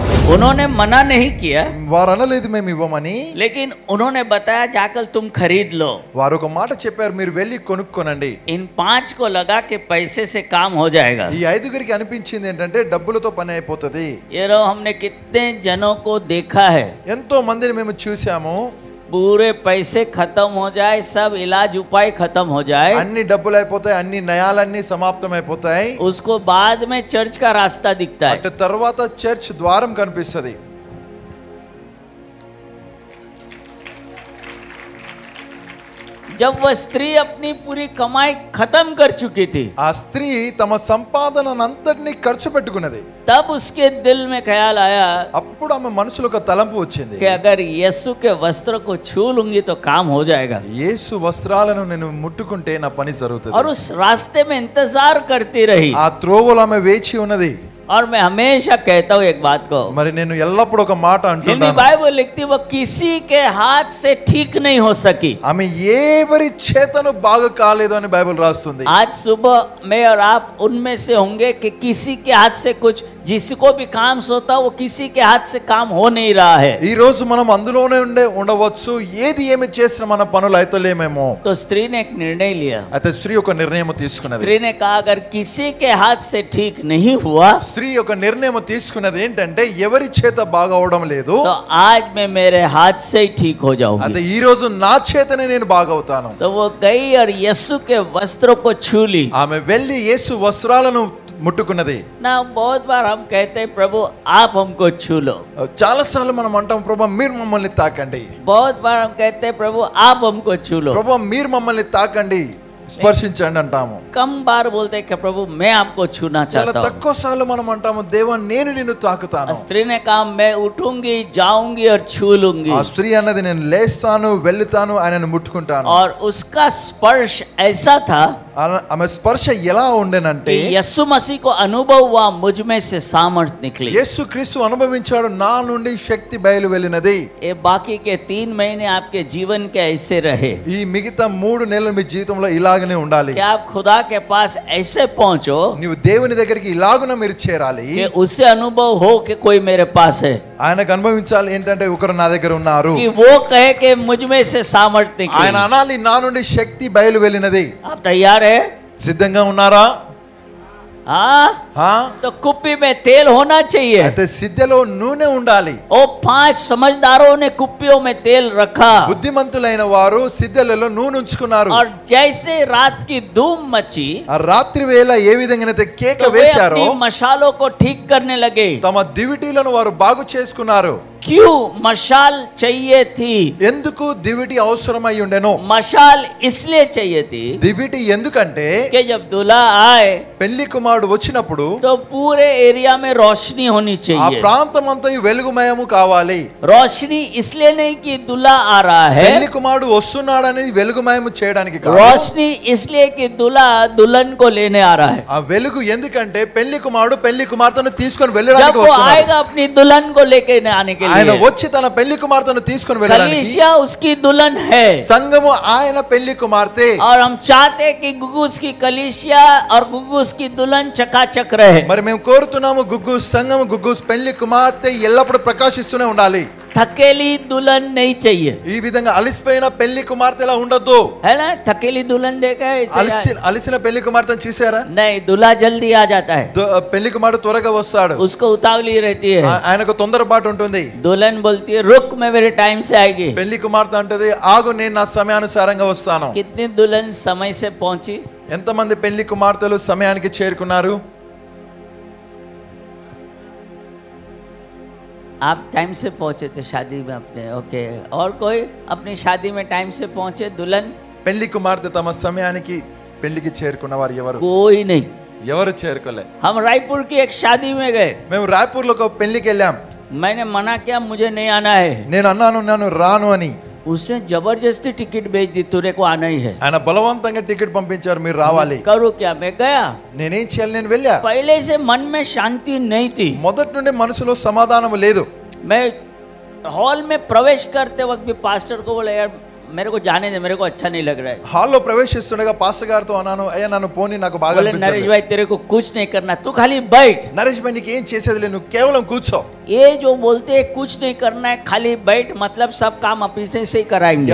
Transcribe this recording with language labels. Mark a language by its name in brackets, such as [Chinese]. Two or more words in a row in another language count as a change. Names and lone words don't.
[Hindi] उन्होंने मना नहीं किया, [Telugu] వారు అనలేదు మేము ఇవ్వమని, [Hindi] लेकिन उन्होंने बताया जाकर तुम खरीद लो। [Telugu] వారు ఒక మాట చెప్పారు, మీరు వెళ్ళి కొనుక్కోనండి। [Hindi] इन 5 को लगा के पैसे से काम हो जाएगा। [Telugu] ఈ ఐదుగురికి అనిపించింది ఏంటంటే డబ్బులతో పని అయిపోతది। [Hindi] ये रो हमने कितने जनों को देखा है, [Telugu] ఎంతో మందిని మేము చూసాము, [Hindi] पूरे पैसे खत्म हो जाए, सब इलाज उपाय खत्म हो जाए, [Telugu] అన్ని డబ్బులు అయిపోతాయి, అన్ని నయాలన్నీ సమాప్తం అయిపోతాయి, [Hindi] उसको बाद में चर्च का रास्ता दिखता है। [Telugu] అటు తర్వాత చర్చ్ ద్వారం కనిపిస్తది। [Hindi] जब वह स्त्री अपनी पूरी कमाई खत्म कर चुकी थी, [Telugu] ఆ స్త్రీ తమ సంపాదనంతటిని ఖర్చు పెట్టుకున్నది। [Hindi] तब उसके दिल में ख्याल आया [Telugu] అప్పుడు ఆమె మనసులో ఒక తలంపు వచ్చింది, [Hindi] कि अगर यीशु के वस्त्र को छू लूंगी तो काम हो जाएगा। [Telugu] యేసు వస్త్రాలను నేను ముట్టుకుంటే నా పని జరుగుతుంది। [Hindi] और उस रास्ते में इंतजार करती रही। [Telugu] ఆ త్రోవలో ఆమె వేచి ఉన్నది। [Hindi] और मैं हमेशा कहता हूँ एक बात को, [Telugu] మరి నేను ఎల్లప్పుడూ ఒక మాట [Hindi] हिंदी [Telugu] అంటున్నాను, [Hindi] बाइबल लिखती वो किसी के हाथ से ठीक नहीं हो सकी। [Telugu] ఆమె ఎవరి చేతను బాగా కాలేదు అని బైబిల్ రాస్తుంది। [Hindi] आज सुबह मैं और आप उनमें से होंगे कि किसी के हाथ से कुछ, जिसको भी काम सोता वो किसी के हाथ से काम हो नहीं रहा है। [Telugu] ఈ రోజు మనం అందులోనే ఉండవచ్చు, ఏది ఏమి చేసినా మన పనులు అయితలేమేమో। [Hindi] तो स्त्री ने एक निर्णय लिया। [Telugu] అయితే స్త్రీ ఒక నిర్ణయం తీసుకున్నది। [Hindi] स्त्री ने कहा अगर किसी के हाथ से ठीक नहीं हुआ [Telugu] స్త్రీ ఒక నిర్ణయం తీసుకున్నది ఏంటంటే ఎవరి చేత బాగా అవడం లేదు, [Hindi] तो आज मैं मेरे हाथ से ही ठीक हो जाऊंगी। [Telugu] అయితే ఈ రోజు నా చేతనే నేను బాగవుతాను। [Hindi] तो वो गई और यीशु के वस्त्रों को छू ली। [Telugu] ఆమె వెళ్ళి యేసు వస్త్రాలను ముట్టుకున్నది। [Hindi] ना बहुत बार हम कहते हैं प्रभु आप हमको छू लो, [Telugu] చాలా సార్లు మనం అంటాం ప్రభు మీరు మమ్మల్ని తాకండి, [Hindi] बहुत बार हम कहते हैं प्रभु आप हमको छू लो, [Telugu] ప్రభు మీరు మమ్మల్ని తాకండి, స్పర్శించండి అంటాము। [Hindi] कम बार बोलते हैं कि प्रभु मैं आपको छूना [Telugu] చాలా [Hindi] चाहता हूँ। [Telugu] తక్కువ సార్లు మనం అంటాము దేవా నేను నిన్ను తాకుతాను। [Hindi] स्त्री ने कहा मैं उठूंगी, जाऊंगी और छू लूंगी। [Telugu] ఆ స్త్రీ అన్నది నేను లేస్తాను, వెళ్తాను, ఆయనను ముట్టుకుంటాను। [Hindi] और उसका स्पर्श ऐसा था [Telugu] ఆమె స్పర్శ ఎలా ఉండేనంటే [Hindi] कि यीशु मसीह को अनुभव हुआ, मुझ में से सामर्थ निकली। [Telugu] యేసు క్రీస్తు అనుభవించాడు, నా నుండి శక్తి బయలు వెళ్ళినది। [Hindi] ये बाकी के 3 महीने आपके जीवन के ऐसे रहे [Telugu] ఈ మిగతా 3 నెలలు మీ జీవితంలో ఇలాగనే ఉండాలి। [Hindi] कि आप खुदा के पास ऐसे पहुंचो [Telugu] నీవు దేవుని దగ్గరికి ఇలాగున మీరు చేరాలి, [Hindi] कि उससे अनुभव हो कि कोई मेरे पास है, [Telugu] ఆయనకు అనుభవించాలి ఏంటంటే ఒకరు నా దగ్గర ఉన్నారు, [Hindi] कि वो कहे कि मुझ में से सामर्थ निकली। [Telugu] ఆయన అనాలి నా నుండి శక్తి బయలు వెళ్ళినది। [Hindi] आप तैयार है? [Telugu] సిద్ధంగా ఉన్నారా? [Hindi] हाँ, तो कुप्पी में तेल होना चाहिए। [Telugu] అయితే సిద్ధలో నూనె ఉండాలి। [Hindi] ओ 5 समझदारों ने कुप्पियों में तेल रखा, [Telugu] బుద్ధిమంతులైన వారు సిద్ధలలో నూనె ఉంచుకున్నారు। [Hindi] और जैसे रात की धूम मची [Telugu] ఆ రాత్రి వేళ ఏ విధంగానైతే కేక [Hindi] तो वे [Telugu] వేశారో [Hindi] अपनी मशालों को ठीक करने लगे। [Telugu] తమ దివిటీలను వారు బాగు చేసుకున్నారు। [Hindi] क्यों मशाल चाहिए थी? [Telugu] ఎందుకు దివిటి అవసరమై ఉండెనో? [Hindi] मशाल इसलिए चाहिए थी [Telugu] దివిటి ఎందుకంటే [Hindi] कि जब दूल्हा आए [Telugu] పెళ్లి కుమారుడు వచ్చినప్పుడు [Hindi] तो पूरे एरिया में रोशनी होनी [Telugu] ఆ [Hindi] चाहिए। [Telugu] ప్రాంతం అంతా వెలుగుమయము కావాలి। [Hindi] रोशनी इसलिए नहीं कि दूल्हा आ रहा है, [Telugu] పెళ్లి కుమారుడు వస్తున్నాడని వెలుగుమయము చేయడానికి కాదు, [Hindi] रोशनी इसलिए कि दूल्हा दुल्हन को लेने आ रहा है। [Telugu] ఆ వెలుగు ఎందుకంటే పెళ్లి కుమారుడు పెళ్లి కుమార్తెను తీసుకొని [Hindi] जब [Telugu] వెళ్ళడానికి [Hindi] वो [Telugu] వస్తున్నాడు। [Hindi] आएगा अपनी दुल्हन को लेके आने के [Telugu] ఆయన [Hindi] लिए, [Telugu] వచ్చి తన పెళ్లి కుమార్తెను తీసుకొని వెళ్ళడానికి, [Hindi] कलीसिया उसकी दुल्हन है। [Telugu] సంఘము ఆయన పెళ్లి కుమార్తె। [Hindi] और हम चाहते हैं कि गुगुस की कलीसिया और गुगुस की दुल्हन चकाचक रहे। [Telugu] మరి మేము కోరుతున్నాము గుగ్గు సంఘము గుగ్గు పెళ్లి కుమార్తె ఎల్లప్పుడూ ప్రకాశిస్తూనే ఉండాలి। [Hindi] थकेली दुल्हन नहीं चाहिए, [Telugu] ఈ విధంగా అలిసిపోయిన పెళ్లి కుమార్తెలా ఉండొద్దు। [Hindi] है ना? थकेली दुल्हन देखा है ऐसे [Telugu] అలిసిన పెళ్లి కుమార్తెను చూసారా? [Hindi] नहीं, दूल्हा जल्दी आ जाता है, [Telugu] పెళ్లి కుమారుడు త్వరగా వస్తాడు, [Hindi] उसको उतावली रहती है। [Telugu] ఆయనకు తొందరపాటు ఉంటుంది। [Hindi] दुल्हन बोलती है रुक, मैं मेरे टाइम से आएगी। [Telugu] పెళ్లి కుమార్తె అంటది ఆగు నేను నా సమయానుసారంగా వస్తాను। [Hindi] कितनी दुल्हन समय से पहुंची? [Telugu] ఎంతమంది పెళ్లి కుమార్తెలు సమయానికి చేరుకున్నారు? [Hindi] आप टाइम से पहुंचे थे शादी में अपने, ओके। और कोई अपनी शादी में टाइम से पहुंचे दुल्हन? [Telugu] పెళ్లి కుమార్తె తమ సమయానికి పెళ్లికి చేరుకున్న వారు ఎవరు? [Hindi] कोई नहीं। [Telugu] ఎవరు చేరుకోలే। [Hindi] हम रायपुर की एक शादी में गए, [Telugu] మేము రాయ్పూర్లో ఒక పెళ్లికి వెళ్ళాం। [Hindi] मैंने मना किया मुझे नहीं आना है, [Telugu] నేను అన్నాను నన్ను రాను అని। [Hindi] उसने जबरदस्ती टिकट भेज दी, तुरे को आना ही है। [Telugu] ఆయన బలవంతంగా టికెట్ పంపించారు, మీరు రావాలి। [Hindi] करो क्या? मैं गया। [Telugu] నేనేం చేయాలి? నేను వెళ్ళా। [Hindi] पहले से मन में शांति नहीं थी। [Telugu] మొదటి నుండి మనసులో సమాధానం లేదు। [Hindi] मैं हॉल में प्रवेश करते वक्त भी पास्टर को बोला यार मेरे को जाने दे, मेरे को अच्छा नहीं लग रहा है। [Telugu] హాల్లో ప్రవేశిస్తుండగా పాస్టర్ గారితో అన్నాను అయ్యా నన్ను పోని, నాకు బాగా [Hindi] बोले नरेश [Telugu] అనిపించలేదు। [Hindi] भाई तेरे को कुछ नहीं करना, तू खाली बैठ। [Telugu] నరేష్ భాయ్ నీకు ఏం చేసేది లేదు, నువ్వు కేవలం కూర్చో। [Hindi] ये जो बोलते हैं कुछ नहीं करना है खाली बैठ मतलब सब काम अपने से ही कराएंगे,